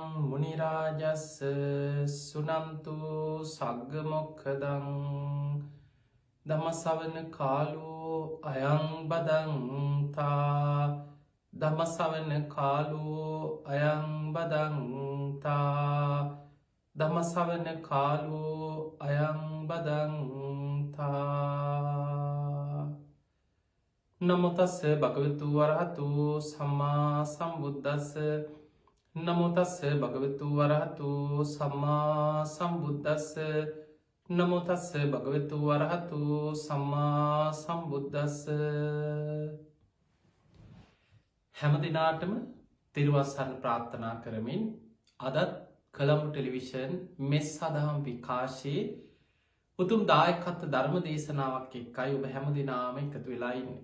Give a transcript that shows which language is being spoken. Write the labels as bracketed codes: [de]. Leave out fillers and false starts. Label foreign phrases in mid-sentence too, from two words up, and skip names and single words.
[pi] මුනිරාජස්ස සුනන්තු සග්ග මොක්ඛදං ධම්මසවන කාලෝ අයං බදන්තා ධම්මසවන කාලෝ අයං බදන්තා ධම්මසවන කාලෝ අයං බදන්තා නමෝ තස්ස භගවතු වරහතු සම්මා සම්බුද්දස්ස නමෝ තස්ස භගවතු වරහතු සම්මා සම්බුද්දස්ස නමෝ තස්ස භගවතු වරහතු සම්මා සම්බුද්දස්ස [si] හැම දිනාටම තෙරුවන් සරණ ප්‍රාර්ථනා කරමින් අදත් කළඹු ටෙලිවිෂන් මෙස් සදහම් විකාශයේ උතුම් දායකත්ව ධර්ම දේශනාවක් එක්කයි ඔබ හැම දිනාම එකතු වෙලා ඉන්නේ.